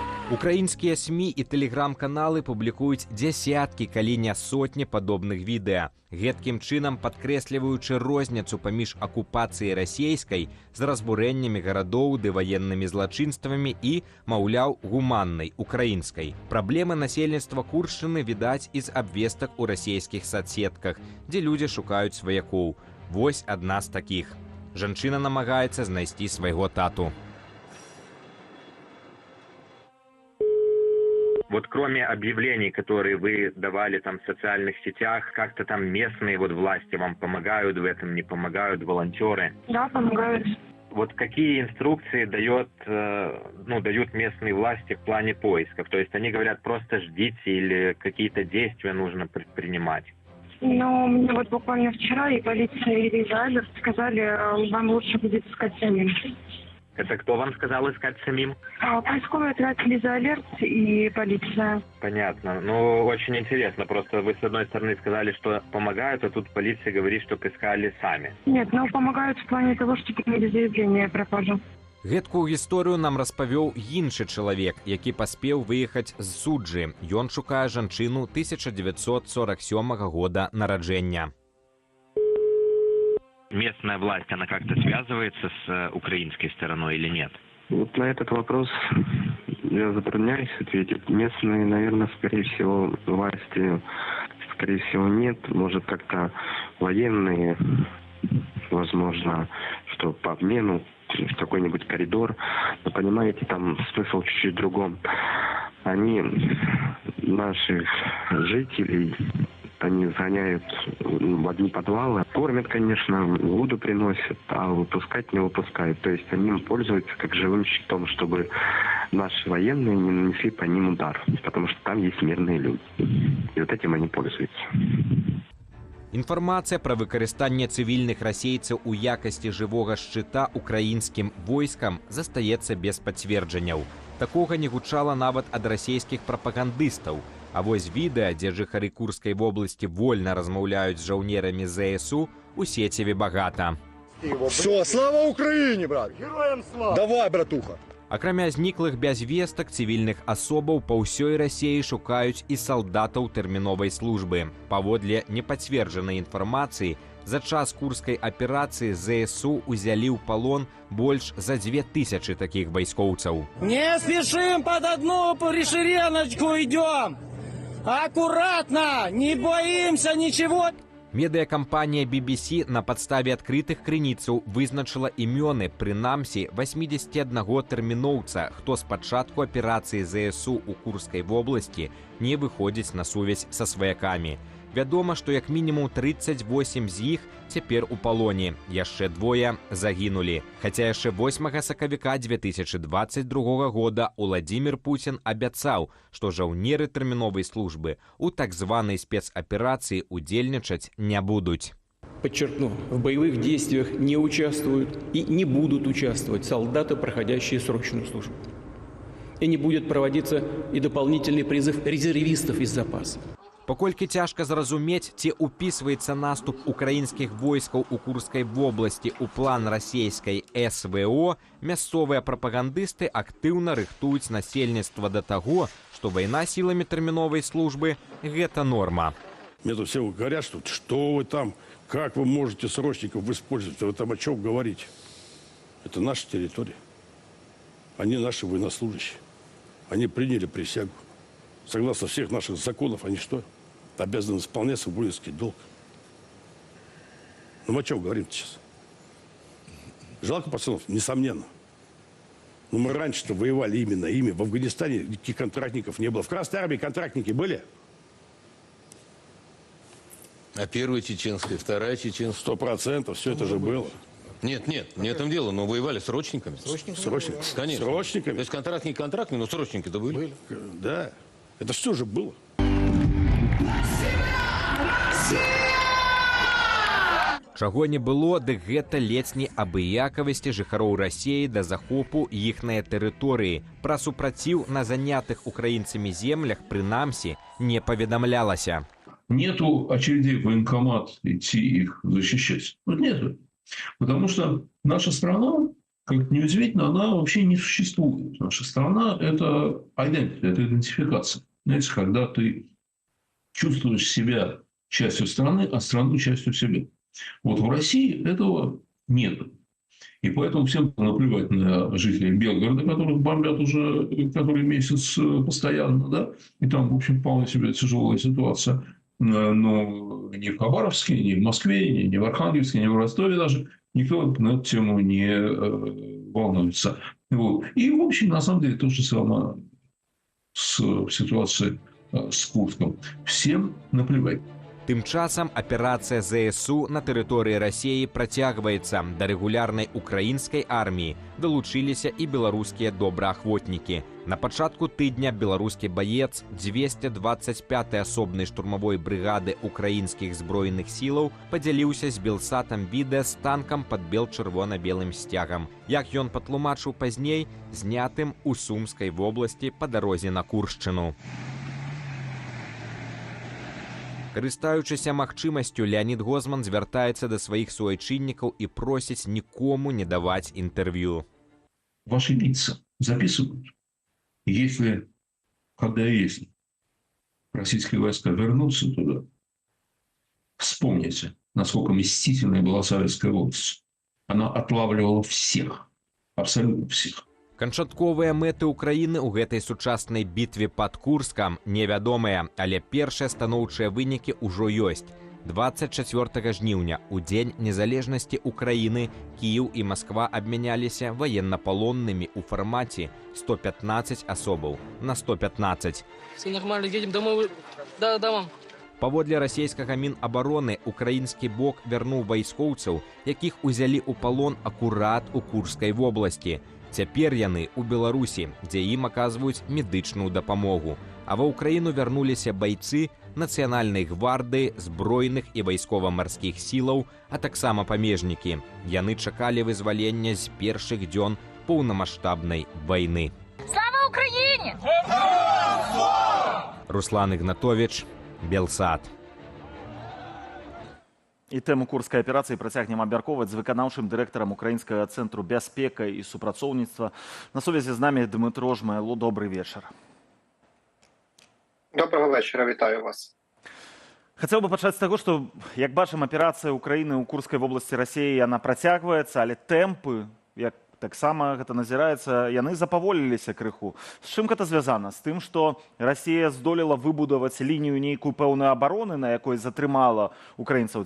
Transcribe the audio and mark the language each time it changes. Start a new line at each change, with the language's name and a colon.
Belarusian: Украінскія СМІ і тэлеграм-каналы публікуюць дзясяткі, калі не сотні падобных відэа, гэткім чынам падкрэсліваючы розніцу паміж акупацыяй расійскай з разбурэннямі гарадоў ды ваеннымі злачынствамі і, маўляў, гуманнай украінскай. Праблемы насельніцтва Куршчыны відаць і з абвестак у расійскіх садсетках, дзе людзі шукаюць сваякоў. Вось адна з такіх. Жанчына намагаецца знайсці свайго тату.
Russian: Вот кроме объявлений, которые вы давали там в социальных сетях, как-то там местные вот власти вам помогают в этом, не помогают, волонтеры? Да, помогают. Вот какие инструкции дают местные власти в плане поисков? То есть они говорят, просто ждите или какие-то действия нужно предпринимать? Но мне вот буквально вчера и полиция, и Израиль сказали, вам лучше будет искать самим. Это кто вам сказал искать самим? Поисковый отряд «Лиза Алерт» и полиция. Понятно. Ну, очень интересно. Просто вы, с одной стороны, сказали, что помогают, а тут полиция говорит, чтобы искали сами. Нет, ну помогают в плане того, что приняли заявление о пропаже.
Belarusian: Гэткую гісторыю нам распавёў іншы чалавек, які паспеў выехаць з суджы. Ён шукае жанчыну 1947 года нараджэння.
Russian: Местная власть, она как-то связывается с украинской стороной или нет? Вот на этот вопрос я затрудняюсь ответить. Местные, наверное, скорее всего, власти, скорее всего, нет. Может, как-то военные, возможно, что по обмену в какой-нибудь коридор. Но, понимаете, там смысл чуть-чуть в другом. Они наших жителей, они загоняют в одни подвалы. Кормят, конечно, воду приносят, а выпускать не выпускают. То есть они им пользуются как живым щитом, чтобы наши военные не нанесли по ним удар. Потому что там есть мирные люди. И вот этим они пользуются.
Belarusian: Інфармацыя пра выкарыстанне цывільных расейцаў у якасці жывога шчыта украінскім войскам застаецца без пацверджанняў. Такога не гучала нават ад расійскіх прапагандыстаў. А вось відэа, дзе жыхары Курскай вобласці вольна размаўляюць з жаўнерамі ЗСУ, у сеціве багата.
Russian: Все, слава Украине, брат! Героям слава! Давай, братуха!
Belarusian: Акрамя зніклых без вестак, цывільных асобаў па ўсёй Расіі шукаюць і салдатаў тэрміновай службы. Паводле непацверджанай інфармацыі, за час курскай аперацыі ЗСУ узялі ў палон больш за 2000 такіх вайскоўцаў.
Russian: Не спешим под одну шереночку идем! Аккуратно! Не боимся ничего!
Belarusian: Медыакампанія BBC на падставе адкрытых крыніцаў вызначыла імёны, прынамсі, 81 тэрміноўца, хто з пачатку аперацыі ЗСУ ў Курскай вобласці не выходзіць на сувязь са сваякамі. Вядома, што як мінімум 38 з іх цяпер у палоне, яшчэ двое загінулі. Хаця яшчэ 8 сакавіка 2022 года Уладзімір Пуцін абяцаў, што жаўнеры тэрміновай службы у так званай спецаперацыі удзельнічаць не будуць.
Russian: Подчеркну, в боевых действиях не участвуют и не будут участвовать солдаты, проходящие срочную службу. И не будет проводиться и дополнительный призыв резервистов из запаса.
Belarusian: Паколькі цяжка зразумець, ці ўпісваецца наступ украінскіх войскаў у Курскай вобласці ў план расійскай СВО, мясцовыя прапагандысты актыўна рыхтуюць насельніцтва да таго, што вайна сіламі тэрміновай службы – гэта норма.
Russian: Мне тут все говорят, что вы там, как вы можете срочников использовать, вы там о чем говорите. Это наша территория. Они наши военнослужащие. Они приняли присягу. Согласно всех наших законов, они что? Обязаны исполнять свой воинский долг. Ну, мы о чем говорим сейчас? Жалко пацанов? Несомненно. Но мы раньше-то воевали именно ими. В Афганистане никаких контрактников не было. В Красной армии контрактники были? А первая чеченская, вторая чеченская? 100%. Все это же было. Нет, не в этом дело, но воевали срочниками. Срочниками? Конечно. Срочниками? То есть контрактники, но срочники-то были. Да. Это все же было.
Belarusian: Чаго не было, дык гэта ледзь не абыякавасці жыхароў Расіі да захопу іхнай тэрыторыі. Пра супраціў на занятых украінцамі землях, прынамсі, не паведамлялася.
Russian: Нету очередей в военкомат идти их защищать. Вот нету. Потому что наша страна, как неудивительно, она вообще не существует. Наша страна – это identity, это идентификация. Знаете, когда ты чувствуешь себя частью страны, а страну частью себя. Вот в России этого нет. И поэтому всем наплевать на жителей Белгорода, которых бомбят уже который месяц постоянно, да? И там, в общем, вполне себе тяжелая ситуация. Но ни в Хабаровске, ни в Москве, ни в Архангельске, ни в Ростове даже никто на эту тему не волнуется. Вот. И, в общем, на самом деле, то же самое с ситуацией с Курском. Всем наплевать.
Belarusian: Тым часам аперацыя ЗСУ на тэрыторыі Расіі працягваецца. Да рэгулярнай украінскай арміі далучыліся і беларускія добраахвотнікі. На пачатку тыдня беларускі баец 225-й асобнай штурмавой брыгады украінскіх збройных сілаў падзяліўся з Белсатам відэа з танкам пад бел-чырвона-белым сцягам. Як ён патлумачыў пазней, знятым у Сумскай вобласці па дарозе на Куршчыну. Карыстаючыся магчымасцю, Леонид Гозман звяртаецца да сваіх суайчыннікаў і просіць нікому не даваць інтэрв'ю.
Russian: Ваши лица записывают. Если, российские войска вернутся туда, вспомните, насколько мстительной была Советская власть. Она отлавливала всех, абсолютно всех.
Belarusian: Канчатковыя мэты ўкраіны ў гэтай сучаснай бітве пад Курскам невядомыя, але першыя станоўчыя вынікі ўжо ёсць. 24 жніўня, у дзень незалежнасці Украіны, Кіеў і Масква абмяняліся ваеннапалоннымі ў фармаце 115 асобаў на 115.
Russian: Все нормально, едем домой. Да, мам.
Belarusian: Паводле расійскага Мінабароны, украінскі бок вярнуў вайскоўцаў, якіх узялі ў палон акурат у Курскай вобласці. Цяпер яны ў Беларусі, дзе ім аказваюць медычную дапамогу. А ва ўкраіну вярнуліся байцы Нацыянальнай гвардыі, збройных і вайскова-марскіх сілаў, а таксама памежнікі. Яны чакалі вызвалення з першых дзён поўнамаштабнай вайны.
Ukrainian: Слава Україні!
Belarusian: Руслан Ігнатович, Белсат. І тэму курскай аперацыі працягнем абмяркоўваць з выканаўчым дырэктарам Украінскага цэнтру бяспека і супрацоўніцтва. На сувязі з намі Дмитро Жмайло. Добрый вечар.
Ukrainian: Доброго вечора, вітаю вас.
Belarusian: Хацеў бы пачаць з таго, што, як бачым, аперацыя Украіны ў Курскай вобласці Расіі, яна працягваецца, але тэмпы, як таксама гэта назіраецца, яны запаволіліся крыху. З чым гэта звязана? З тым, што Расія здолела выбудаваць лінію нейкую пэўную абароны, на якой затрымала украінцаў?